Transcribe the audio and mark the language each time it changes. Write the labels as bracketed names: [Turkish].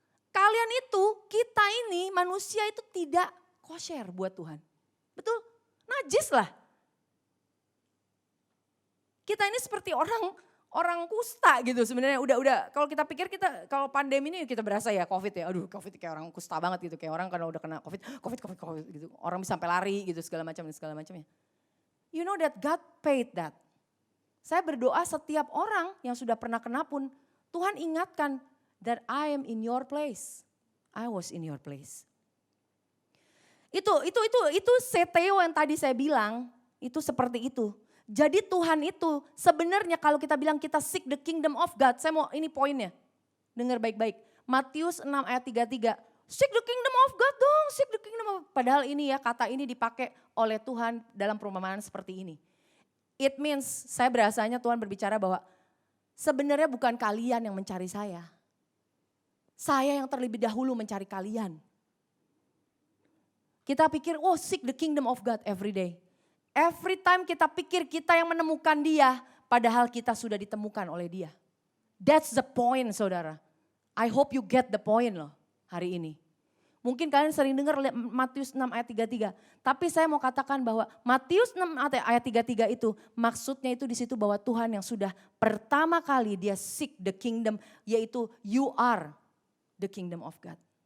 [Indonesian] Kalian itu, kita ini manusia itu tidak kosher buat Tuhan. Betul? Najis lah. Kita ini seperti orang kusta gitu sebenarnya. Udah kalau kita pikir kalau pandemi ini kita berasa ya COVID ya. Aduh COVID kayak orang kusta banget gitu. Kayak orang karena udah kena COVID gitu. Orang bisa sampai lari gitu segala macamnya. [English] You know that God paid that. [Indonesian] Saya berdoa setiap orang yang sudah pernah kena pun Tuhan ingatkan [English] that I am in your place. I was in your place. [Indonesian] Itu seteo yang tadi saya bilang, itu seperti itu. Jadi Tuhan itu sebenarnya kalau kita bilang kita [English] seek the kingdom of God, [Indonesian] saya mau ini poinnya. Dengar baik-baik. [English] Matius 6 ayat 33. Seek the kingdom of God dong, seek the kingdom of God. [Indonesian] Padahal ini ya kata ini dipakai oleh Tuhan dalam perumpamaan seperti ini. [English] It means [Indonesian] saya berasanya Tuhan berbicara bahwa sebenarnya bukan kalian yang mencari saya. Saya yang terlebih dahulu mencari kalian. Kita pikir, [English] oh seek the kingdom of God every day. Every time [Indonesian] kita pikir kita yang menemukan dia, padahal kita sudah ditemukan oleh dia. [English] That's the point saudara. I hope you get the point [Indonesian] loh hari ini. Mungkin kalian sering dengar Matius 6 ayat 33. Tapi saya mau katakan bahwa Matius 6 ayat 33 itu maksudnya itu di situ bahwa Tuhan yang sudah pertama kali dia [English] seek the kingdom, [Indonesian] yaitu [English] you are the kingdom of God.